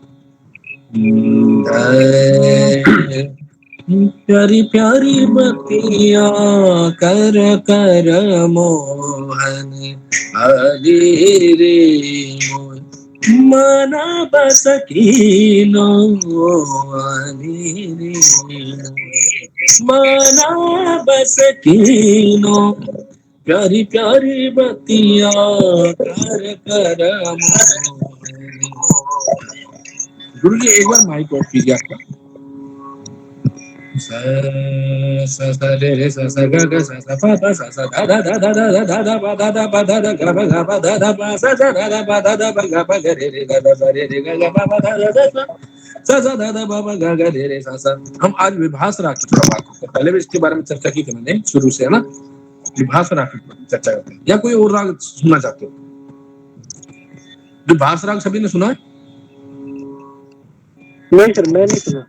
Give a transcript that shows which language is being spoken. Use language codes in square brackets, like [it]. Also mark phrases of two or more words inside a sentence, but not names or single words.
[hi] प्यारी प्यारी बतिया कर कर मोहन आली रे मोहन, मना बस कीनो आली रे मोहन, मना बस कीनो, प्यारी प्यारी बतिया कर कर मोहन। गुरु जी एक बार [en] mic off [hi] कीजिए आपका। सा सा सा रे रे सा सा गा गा सा सा पा पा सा सा धा धा धा धा धा धा धा पा धा धा पा धा धा गा पा धा धा पा सा सा धा धा पा धा धा पा गा पा गा रे रे गा धा सा रे रे गा गा पा पा धा धा धा सा सा धा धा पा पा गा गा रे रे सा सा। हम आज विभास राग की थोड़ा बात करते हैं, पहले भी इसके बारे में चर्चा की थी मैंने शुरू से, है ना? विभास राग की चर्चा करते हैं, या कोई और राग सुनना चाहते हो? विभास राग सभी ने सुना है? नहीं सर, मैं नहीं सुना।